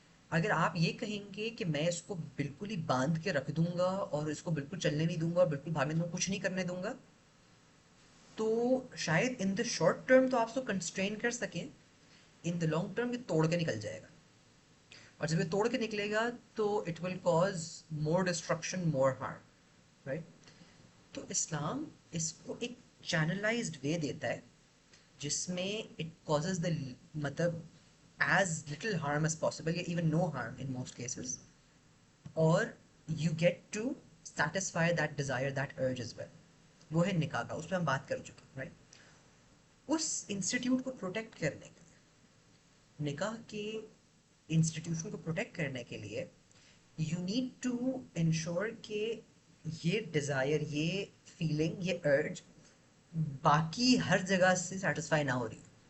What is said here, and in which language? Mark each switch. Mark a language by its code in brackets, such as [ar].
[hi] अगर आप ये कहेंगे कि मैं इसको बिल्कुल ही बांध के रख दूंगा और इसको बिल्कुल चलने नहीं दूंगा और बिल्कुल भागने दूंगा, कुछ नहीं करने दूंगा, तो शायद [en] in the short term [hi] तो आप उसको कंस्ट्रेन कर सकें, [en] in the long term [hi] ये तोड़ के निकल जाएगा. और जब ये तोड़ के निकलेगा तो [en] It will cause more destruction, more harm, right? [hi] तो इस्लाम इसको एक [en] channelized way [hi] देता है, जिसमें [en] it causes the [hi] मतलब [en] as little harm as possible, or even no harm in most cases, or you get to satisfy that desire, that urge as well. [hi] वो है निकाह का, उस पर हम बात कर चुके हैं, राइट? उस इंस्टीट्यूट को प्रोटेक्ट करने के लिए, निकाह के इंस्टीट्यूशन को प्रोटेक्ट करने के लिए, [en] you need to ensure [hi] कि ये डिज़ायर, ये फीलिंग, ये अर्ज बाकी हर जगह से सेटिस्फाई ना हो रही।